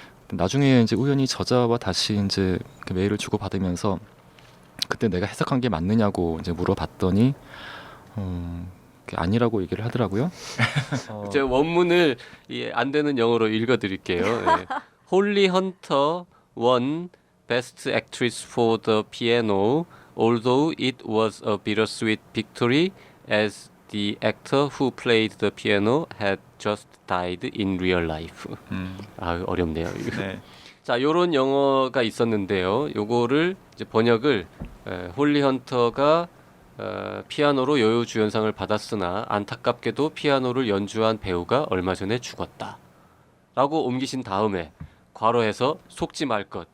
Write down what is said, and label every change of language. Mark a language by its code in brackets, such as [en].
[ko] 나중에 이제 우연히 저자와 다시 이제 그 메일을 주고 받으면서 그때 내가 해석한 게 맞느냐고 이제 물어봤더니 그게 아니라고 얘기를 하더라고요. 제 원문을 안 되는 영어로 읽어드릴게요. 네. [en] 홀리 헌터 won Best Actress for the Piano, although it was a bittersweet victory, as the actor who played the piano had just died in real life. [ko] 아, 어렵네요. 이거. 네. 자, 요런 영어가 있었는데요. 요거를 이제 번역을 홀리 헌터가 피아노로 여우주연상을 받았으나 안타깝게도 피아노를 연주한 배우가 얼마 전에 죽었다. 라고 옮기신 다음에 괄호해서 속지 말 것.